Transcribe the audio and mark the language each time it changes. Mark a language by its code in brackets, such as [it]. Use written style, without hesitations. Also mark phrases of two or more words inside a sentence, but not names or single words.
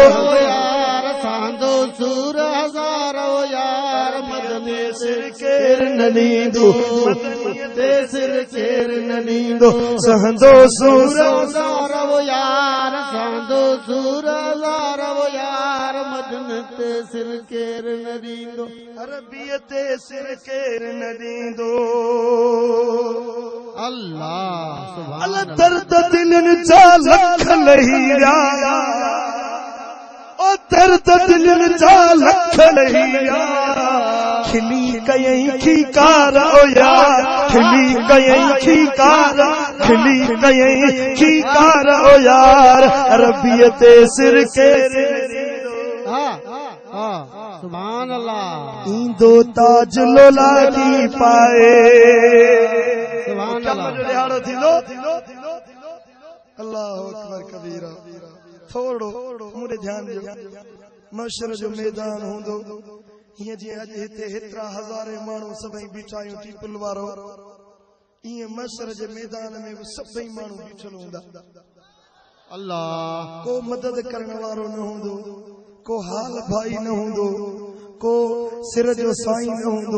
[sd] सहंदो सूर हजार ओ यार मदने सिर केर न दींदो मदनियते सिर केर न दींदो सहंदो सूर हजार ओ यार सहंदो सूर हजार ओ यार मदनते सिर केर न दींदो अरबियते सिर केर न दींदो अल्लाह अल्लाह दर्द दिलनि जा लख लहीरा ओ दर्द दिलनि जा लख लहीरा खिली कयई खीकार ओ यार खिली कयई खीकार खिली कयई खीकार ओ यार अरबियते सिर केर [ar] سبحان الله [sd] ईंदो ताज लोला की पाए [ar] سبحان الله الله أكبر كبيرا. [sd] थोड़ो मुझे ध्यान दियो, मशर जो मैदान हूंदो हीअं जीअं अॼु हिते हेतिरा हज़ारे माण्हू सभई बीठा आहियूं टीपल वारो, ईअं मशर जे मैदान में बि सभई माण्हू बीठल हूंदा। अल्लाह को मदद करण वारो न हूंदो, को हाल भाई न हूंदो, को सिर जो साईं न हूंदो।